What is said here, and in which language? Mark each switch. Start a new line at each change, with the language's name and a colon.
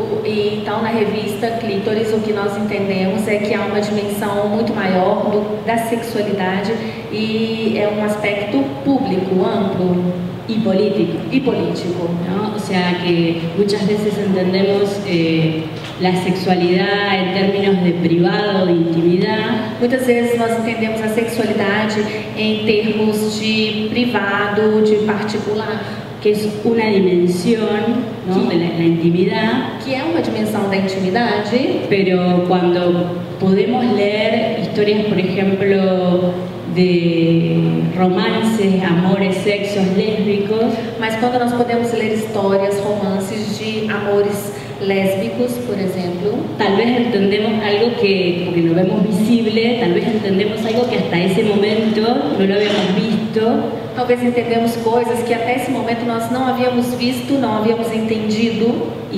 Portuguese: Então, na revista Clítoris, o que nós entendemos é que há uma dimensão muito maior da sexualidade e é um aspecto público, amplo
Spanish: y político, ¿no? O sea que muchas veces entendemos la sexualidad en términos de privado, de intimidad.
Portuguese: Muitas vezes nós entendemos a sexualidade em termos de privado, de particular,
Spanish: que es una dimensión, ¿no? de la intimidad,
Portuguese: que é uma dimensão da intimidade,
Spanish: pero cuando podemos leer historias, por ejemplo, de romances, amores, sexos lésbicos,
Portuguese: mas quando nós podemos ler histórias, romances de amores lésbicos, por exemplo,
Spanish: tal vez entendemos algo que, porque lo vemos visible, tal vez entendemos algo que hasta ese momento no lo habíamos visto.
Portuguese: Talvez entendemos coisas que até esse momento nós não havíamos visto, não havíamos entendido.